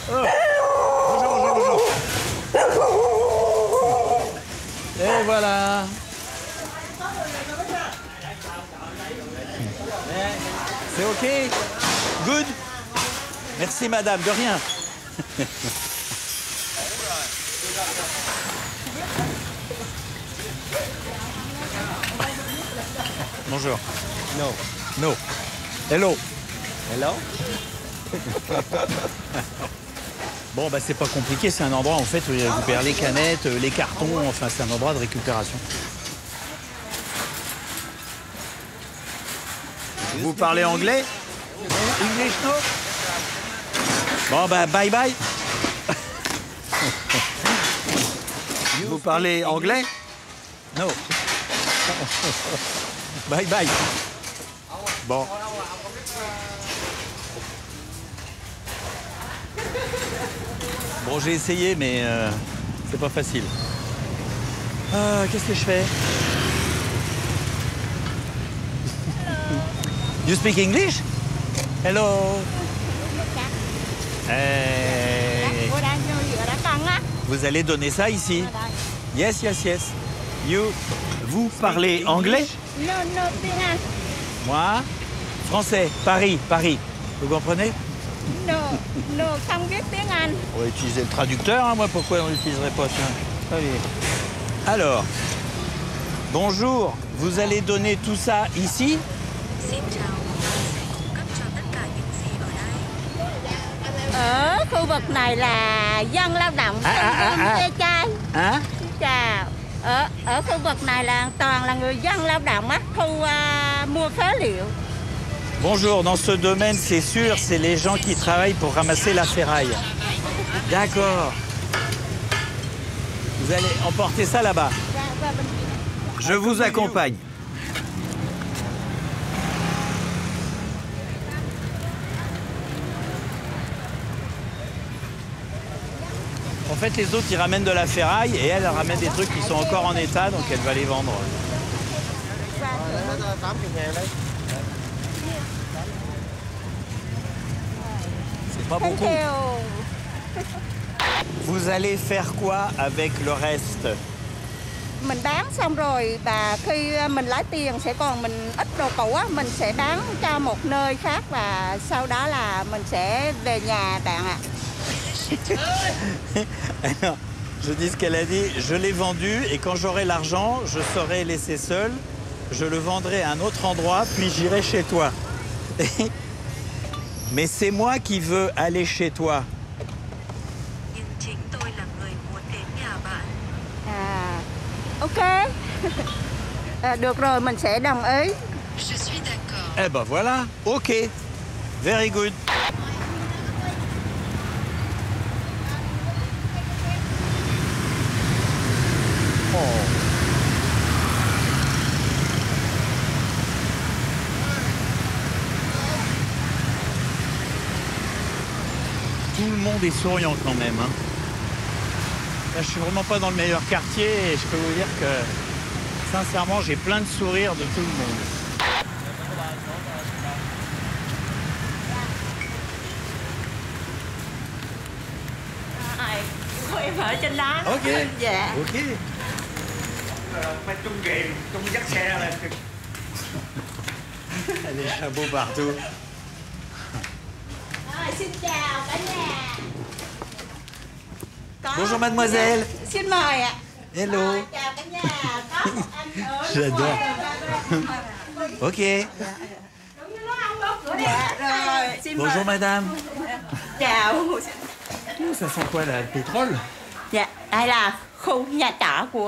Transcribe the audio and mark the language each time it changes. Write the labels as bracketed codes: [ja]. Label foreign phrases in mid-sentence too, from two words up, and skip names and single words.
[fr] Bonjour. Et voilà. C'est OK? Good? Merci madame, de rien. Bonjour. [en] No. No. Hello. Hello? [fr] Bon, bah c'est pas compliqué, c'est un endroit en fait où il récupère les canettes, les cartons, enfin c'est un endroit de récupération. Vous parlez anglais? [en] English, no? [fr] Bon, bah [en] bye bye. [fr] Vous parlez anglais? [en] No. Bye bye. [fr] Bon. Bon, j'ai essayé, mais c'est pas facile. Qu'est-ce que je fais? [en] You speak English? Hello. Hey. [fr] Vous allez donner ça ici? [en] Yes, yes, yes. You. [fr] Vous parlez anglais? [en] No, [fr] Moi? Français. Paris, Paris. Vous comprenez? [en] no, [vi] không biết tiếng Anh. [fr] On va utiliser le traducteur, hein, moi, pourquoi on l'utiliserait pas, tiens. Allez. Alors, bonjour, vous allez donner tout ça ici? [vi] Ở khu vực này là dân lao động thuê trai. [fr] Hein? [vi] Chào. Ở khu vực này là toàn là người dân lao động á, thu mua phế liệu. [fr] Bonjour, dans ce domaine, c'est sûr, c'est les gens qui travaillent pour ramasser la ferraille. D'accord. Vous allez emporter ça là-bas. Je vous accompagne. En fait, les autres, ils ramènent de la ferraille et elle ramène des trucs qui sont encore en état, donc elle va les vendre. C'est pas beaucoup. Vous allez faire quoi avec le reste? Mình bán xong rồi và khi mình lấy tiền sẽ còn mình ít đồ cũ á, mình sẽ bán cho một nơi khác và sau đó là mình sẽ về nhà bạn ạ. Alors, je dis ce qu'elle a dit, je l'ai vendu et quand j'aurai l'argent, je serai laissé seul, je le vendrai à un autre endroit, puis j'irai chez toi. Mais c'est moi qui veux aller chez toi. Ok. [vi] Được rồi, mình sẽ đồng ý. [fr] Je suis d'accord. Eh ben voilà, [en] ok. Very good. Oh. [fr] Tout le monde est souriant quand même, hein. Là, je suis vraiment pas dans le meilleur quartier et je peux vous dire que, sincèrement, j'ai plein de sourires de tout le monde. [vi] Em ở trên đó. Ok. Dạ. Ok. Phải trung kiềm, trung dắt xe là... [fr] Les chapeaux partout. [vi] Xin chào cả nhà. [fr] Bonjour mademoiselle. [vi] Xin mời ạ. [en] Hello. [vi] Chào cả nhà. Có một anh ở... [fr] J'adore. Ok. [vi] Dạ rồi. Xin mời. [fr] Bonjour madame. [vi] Chào. [fr] Ça sent quoi là? Le pétrole? [vi] Dạ, đây là khu nhà trọ của